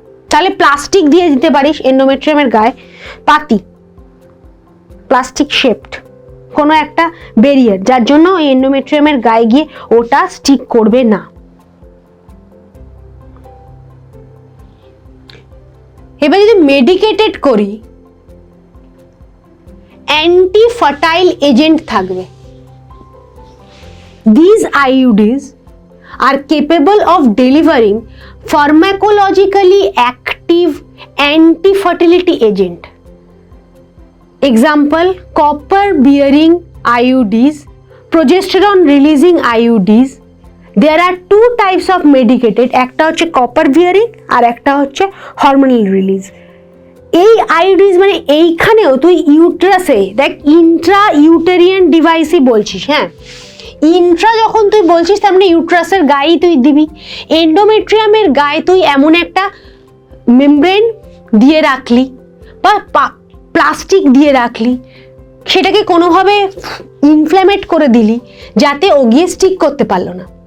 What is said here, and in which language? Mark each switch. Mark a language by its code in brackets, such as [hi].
[bn] তাহলে প্লাস্টিক দিয়ে দিতে পারিস এন্ডোমেট্রিয়ামের গায়ে, পাতি প্লাস্টিক শেপড কোনো একটা ব্যারিয়ার, যার জন্য ওই এন্ডোমেট্রিয়ামের গায়ে গিয়ে ওটা স্টিক করবে না। এবার যদি মেডিকেটেড করি, অ্যান্টি ফার্টাইল এজেন্ট থাকবে। [en] These IUDs are capable of delivering pharmacologically active anti-fertility agent. Example, copper bearing IUDs, progesterone releasing IUDs. There are two types of medicated, [bn] একটা হচ্ছে copper bearing আর একটা হচ্ছে hormonal release। এই আইউডিস মানে এইখানেও তুই ইউট্রাসে দেখ, ইন্ট্রা ইউটেরিয়ান ডিভাইসই বলছিস, হ্যাঁ, ইন্ট্রা যখন তুই বলছিস তার মানে ইউট্রাসের গায়েই তুই দিবি। এন্ডোমেট্রিয়ামের গায়ে তুই এমন একটা মেমব্রেন দিয়ে রাখলি বা প্লাস্টিক দিয়ে রাখলি, সেটাকে কোনোভাবে ইনফ্ল্যামেট করে দিলি যাতে ও গিয়ে স্টিক করতে পারলো না।